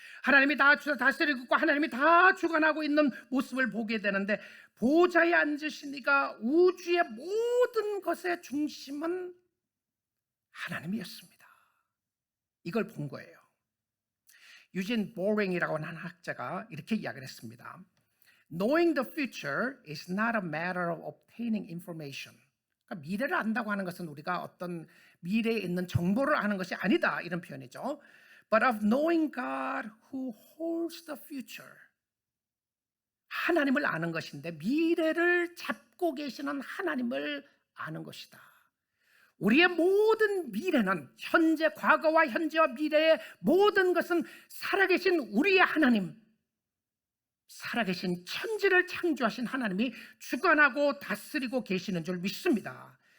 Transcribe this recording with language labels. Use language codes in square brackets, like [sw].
[ko] 하나님이 다 다스리고 있고 하나님이 다 주관하고 있는 모습을 보게 되는데, 보좌에 앉으신 이가 우주의 모든 것의 중심은 하나님이었습니다. 이걸 본 거예요. 유진 보링이라고 하는 학자가 이렇게 이야기를 했습니다. [en] Knowing the future is not a matter of obtaining information. [ko] 그러니까 미래를 안다고 하는 것은 우리가 어떤 미래에 있는 정보를 아는 것이 아니다, 이런 표현이죠. [en] But of knowing God who holds the future. [ko] 하나님을 아는 것인데 미래를 잡고 계시는 하나님을 아는 것이다. 우리의 모든 미래는 현재, 과거와 현재와 미래의 모든 것은 살아계신 우리의 하나님, 살아계신 천지를 창조하신 하나님이 주관하고 다스리고 계시는 줄 믿습니다.